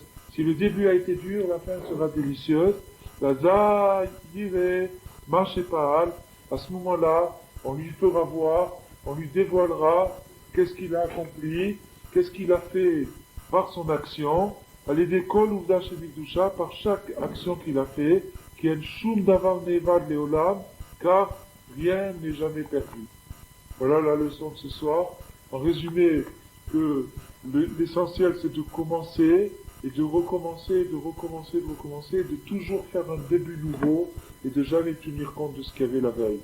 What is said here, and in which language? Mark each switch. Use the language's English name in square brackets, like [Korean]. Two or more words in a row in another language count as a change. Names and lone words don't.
[French] Si le début a été dur, la fin sera délicieuse. À ce moment-là, on lui fera voir, on lui dévoilera qu'est-ce qu'il a accompli, qu'est-ce qu'il a fait par son action, à l'école ou par chaque action qu'il a fait, qui est [Hebrew] שום דבר נאבד לעולם, [French] car rien n'est jamais perdu. Voilà la leçon de ce soir. En résumé, que l'essentiel c'est de commencer et de recommencer, de toujours faire un début nouveau et de jamais tenir compte de ce qu'il y avait la veille.